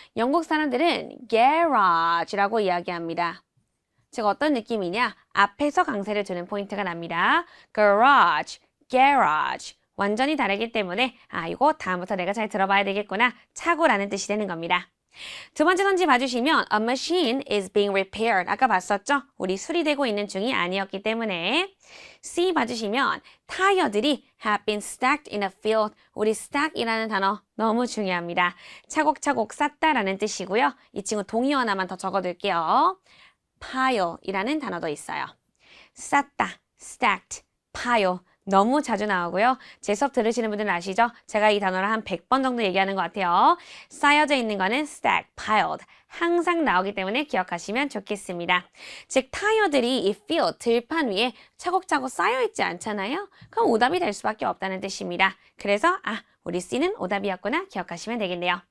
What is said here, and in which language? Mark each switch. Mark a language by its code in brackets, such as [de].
[ko] 영국 사람들은 garage라고 이야기합니다. 즉 어떤 느낌이냐? 앞에서 강세를 두는 포인트가 납니다. [en] garage, garage. [ko] 완전히 다르기 때문에 이거 다음부터 내가 잘 들어봐야 되겠구나. 차고라는 뜻이 되는 겁니다. 두 번째 선지 봐주시면 [en] A machine is being repaired. [ko] 아까 봤었죠? 우리 수리되고 있는 중이 아니었기 때문에 C 봐주시면 타이어들이 [en] have been stacked in a field. [ko] 우리 stack이라는 단어 너무 중요합니다. 차곡차곡 쌓다라는 뜻이고요. 이 친구 동의 하나만 더 적어둘게요. pile이라는 단어도 있어요. [en] 쌓다, stacked, pile. [ko] 너무 자주 나오고요. 제 수업 들으시는 분들은 아시죠? 제가 이 단어를 한 100번 정도 얘기하는 것 같아요. 쌓여져 있는 거는 stack, piled. 항상 나오기 때문에 기억하시면 좋겠습니다. 즉 타이어들이 이 field, 들판 위에 차곡차곡 쌓여있지 않잖아요? 그럼 오답이 될 수밖에 없다는 뜻입니다. 그래서 우리 C는 오답이었구나 기억하시면 되겠네요.